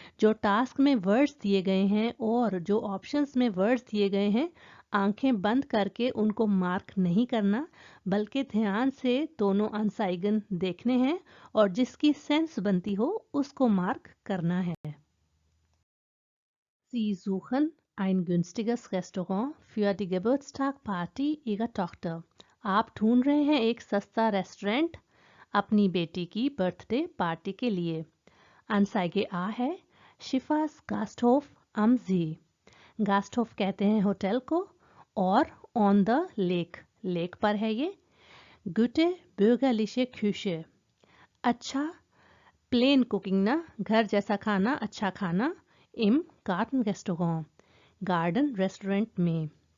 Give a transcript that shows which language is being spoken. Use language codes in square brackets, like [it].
[hi] जो टास्क में वर्ड्स दिए गए हैं और जो ऑप्शंस में वर्ड्स दिए गए हैं, आंखें बंद करके उनको मार्क नहीं करना, बल्कि ध्यान से दोनों आंसाइगन देखने हैं और जिसकी सेंस बनती हो उसको मार्क करना है। [de] Sie suchen ein günstiges Restaurant für die Geburtstagparty Ihrer Tochter. [hi] आप ढूंढ रहे हैं एक सस्ता रेस्टोरेंट अपनी बेटी की बर्थडे पार्टी के लिए। [de] Anzeige A है शिफास गास्टहोफ am See। [hi] गास्टहोफ कहते हैं होटल को और ऑन द लेक, लेक पर है ये। [de] Gute bürgerliche Küche, [hi] अच्छा प्लेन कुकिंग ना, घर जैसा खाना, अच्छा खाना। [de] im Gartenrestaurant, [hi] गार्डन रेस्टोरेंट में।